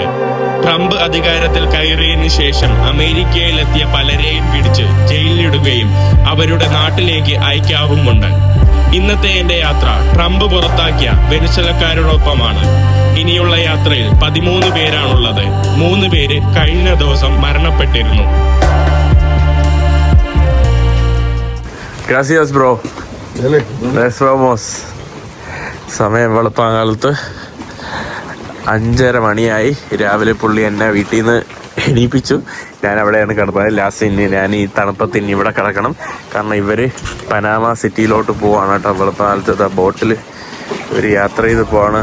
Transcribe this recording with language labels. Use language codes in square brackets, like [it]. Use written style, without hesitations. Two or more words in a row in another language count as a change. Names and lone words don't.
[ml] ട്രംപ് അധികാരത്തിൽ കയറിയതിനു ശേഷം അമേരിക്കയിലെത്തിയ പലരെയും പിടിച്ച് ജയിലിലിടുകയും അവരുടെ നാട്ടിലേക്ക് അയക്കാറുമുണ്ട്. ഇന്നത്തെ എന്റെ യാത്ര ട്രംപ് പുറത്താക്കിയ വെനിസ്വലക്കാരോടൊപ്പമാണ്. ഇനിയുള്ള യാത്രയിൽ 13 പേരാണുള്ളത്. 3 പേര് കഴിഞ്ഞ ദിവസം മരണപ്പെട്ടിരുന്നു. [es] Gracias, bro. Nos vemos. [ml] സമയം വെളുപ്പാങ്കാലത്ത് 5:30 മണിയായി. രാവിലെ പുള്ളി എന്നെ വീട്ടിൽ നിന്ന് എണീപ്പിച്ചു. ഞാൻ അവിടെയാണ് കിടന്നത്. ലാസ്റ്റ് ഞാൻ ഈ തണുപ്പത്ത് ഇനി ഇവിടെ കിടക്കണം. കാരണം ഇവർ പനാമ സിറ്റിയിലോട്ട് പോവാണ് കേട്ടോ. വെളുപ്പാങ്കാലത്ത് ബോട്ടിൽ ഒരു യാത്ര ചെയ്ത് പോവാണ്.